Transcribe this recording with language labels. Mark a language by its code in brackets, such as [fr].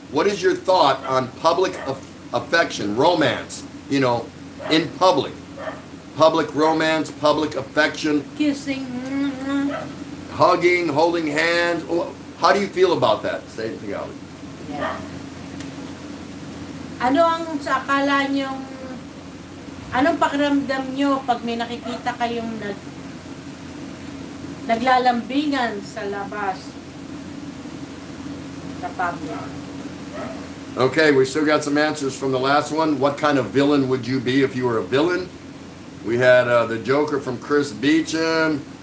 [en] What is your thought on public affection, romance? You know, in public. Public romance, public affection. Kissing. Hugging, holding hands. How do you feel about that? Say it together. Yeah. [tl] Ano ang sa akala nyong, anong pakiramdam nyo pag may nakikita kayong naglalambingan sa labas sa public? [en] Okay, we still got some answers from the last one. What kind of villain would you be if you were a villain? We had the Joker from Chris Beecham.